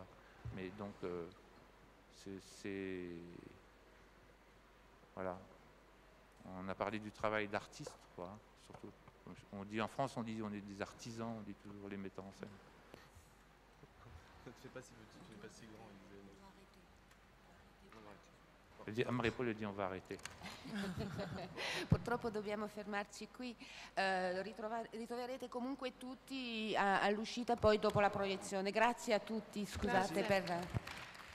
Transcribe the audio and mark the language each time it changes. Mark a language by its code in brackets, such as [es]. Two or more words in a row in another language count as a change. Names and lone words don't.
[fr] Mais donc, voilà. On a parlé du travail d'artiste, quoi, surtout. On dit en France, on dit on est des artisans, on dit toujours les metteurs en scène. Ne te fais pas si petit, tu n'es pas si grand. Amrepo le dit on va arrêter. [it] Purtroppo dobbiamo fermarci qui. Ritroverete comunque tutti all'uscita poi dopo la proiezione. Grazie a tutti, scusate per...